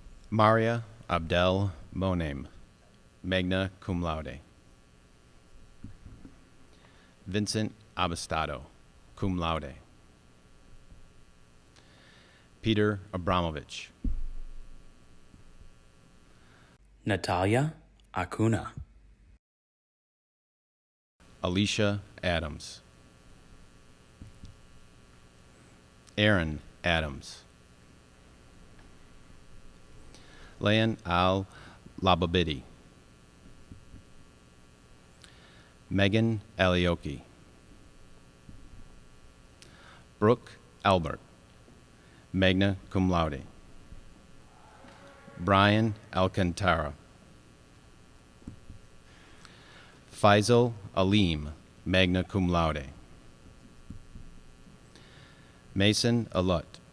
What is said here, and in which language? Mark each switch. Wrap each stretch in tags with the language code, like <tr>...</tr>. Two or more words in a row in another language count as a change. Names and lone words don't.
<en>Maria Abdel Monem,</en> <la>magna cum laude. Vincent Abastado, cum laude.</la> <en>Peter Abramovich. Natalia Acuna. Alicia Adams. Aaron Adams. Leon Al Lababidi. Megan Alioki. Brooke Albert,</en> <la>magna cum laude.</la> <en>Brian Alcantara. Faisal Alim,</en> <la>magna cum laude.</la> <en>Mason Alut.</en>